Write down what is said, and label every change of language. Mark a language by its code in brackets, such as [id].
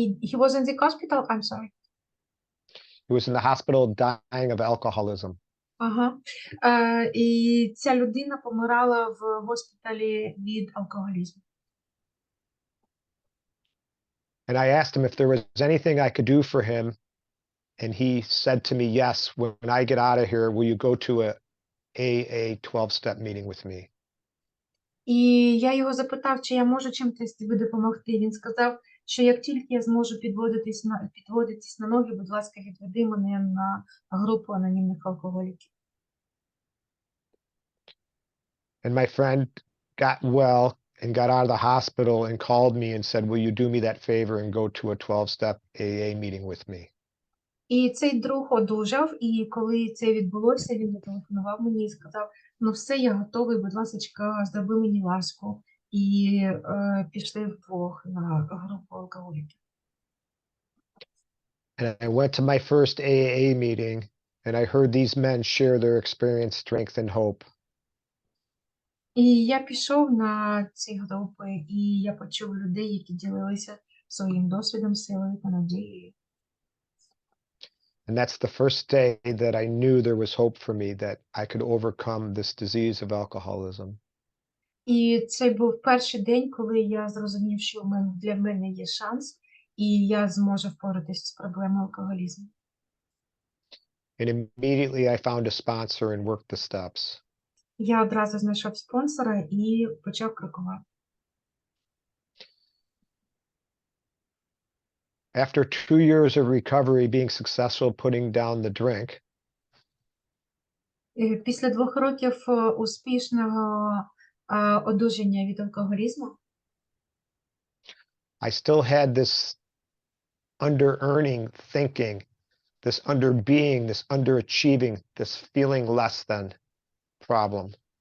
[en] He was in the hospital, I'm sorry. He was in the hospital dying of alcoholism. Ага. [uk] І ця людина помирала в госпіталі від алкоголізму. [en] And I asked him if there was anything I could do for him. And he said to me, yes, when I get out of here, will you go to a AA 12-step meeting with me? [uk] І я його запитав, чи я можу чимось тобі допомогти. Він сказав, що як тільки я зможу підводитись на ноги, будь ласка, відведи мене на групу анонімних алкоголіків. [en] And my friend got well and got out of the hospital and called me and said, will you do me that favor and go to a 12-step AA meeting with me? [uk] І цей друг одужав, і коли це відбулося, він зателефонував мені і сказав, ну все, я готовий, будь ласка, зроби мені ласку. І пішли вдвох на групу алкоголіків. [en] And I went to my first AA meeting and I heard these men share their experience, strength, and hope. [uk] І я пішов на ці групи, і я почув людей, які ділилися своїм досвідом, силою та надією. [en] And that's the first day that I knew there was hope for me, that I could overcome this disease of alcoholism. [uk] І це був перший день, коли я зрозумів, що для мене є шанс, і я зможу впоратися з проблемою алкоголізму. [en] And immediately I found a sponsor and worked the steps. [uk] Я одразу знайшов спонсора і почав крокувати. [en] After 2 years of recovery, being successful putting down the drink, [uk] Після 2 років успішного одужання від алкоголізму [en] I still had this under-earning thinking, this under-being, this underachieving, this feeling less than problem.